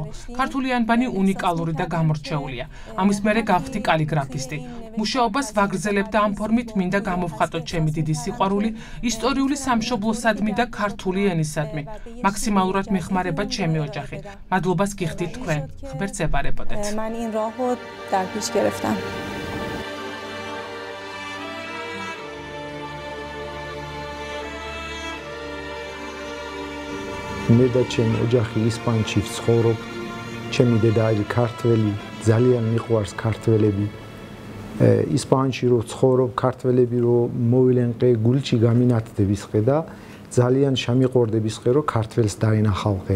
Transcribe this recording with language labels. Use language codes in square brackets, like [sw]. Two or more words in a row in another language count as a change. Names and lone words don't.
[ka] ქართული ანბანი უნიკალური და გამორჩეულია. ამის მერე გავხდი კალიგრაფისტი. მუშაობას ვაგრძელებ და ამ ფორმით მინდა გამოვხატოთ ჩემი დიდი სიყვარული ისტორიული სამშობლოსადმი და ქართული ენისადმი. მაქსიმალურად მეხმარება ჩემი ოჯახი. მადლობას გიხდით თქვენ. ღმერთს ებარებოდეთ. [fa] من این راهو در پیش گرفتم. [ka] მე და ჩემი ოჯახი ისპანეთში ვცხოვრობ. ჩემი დედა არის ქართველი, ძალიან მიყვარს ქართველები. ისპანეთში რო ვცხოვრობ, ქართველები რო მოვილენყე, გულში გამინათდებისყე და ძალიან შემიყორდებისყე, რომ ქართველს დაენახავყე.